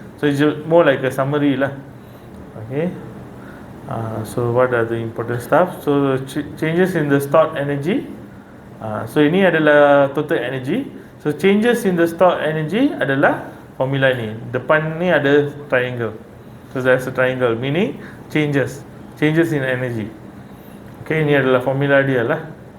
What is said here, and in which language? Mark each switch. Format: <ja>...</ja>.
<en>So it's more like a summary lah. Okay. So what are the important stuff? So changes in the stored energy.</en> <ms>So ini adalah total energy.</ms> <en>So changes in the stored energy</en> <ms>adalah formula ni. Depan ni ada triangle.</ms> <en>So there's a triangle, meaning changes in energy.</en> <ms>Okay, ini adalah formula dia lah.</ms>